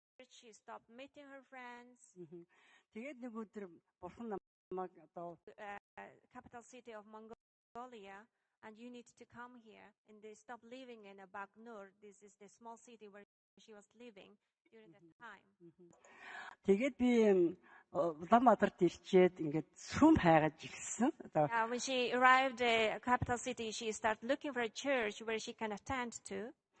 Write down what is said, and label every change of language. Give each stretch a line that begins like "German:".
English: she stopped meeting her friends.
Mongolian: Тэгээд нэг өдөр бурхан намайг одоо
English: Capital city of Mongolia, and you need to come here. And they stopped living in a Bagnur. This is the small city where she was living during that time.
Mongolian: тэгээд би Улаанбаатарт ирчээд ингээд сүм хайгаад ирсэн.
English: When she arrived at capital city, she started looking for a church where she can attend to.